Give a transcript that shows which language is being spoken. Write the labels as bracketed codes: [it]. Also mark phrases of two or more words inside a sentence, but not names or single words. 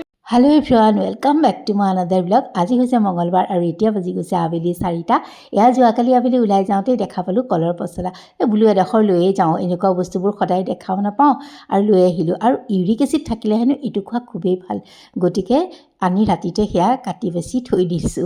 [en] Hello everyone welcome back to my another blog. [as] আজি হৈছে মঙ্গলবাৰ আৰু এতিয়া বাজি গৈছে আবেলি 4টা। এয়া যোৱাকালি আবেলি ওলাই যাওঁতে দেখা পালোঁ কলৰ পচলা। বোলো এডোখৰ লৈয়ে যাওঁ, এনেকুৱা বস্তুবোৰ সদায় দেখাও নাপাওঁ আৰু লৈ আহিলোঁ। আৰু [en] uric acid [as] থাকিলে হেনো এইটো খোৱা খুবেই ভাল, গতিকে আনি ৰাতিতে সেয়া কাটি বেছি থৈ দিছোঁ।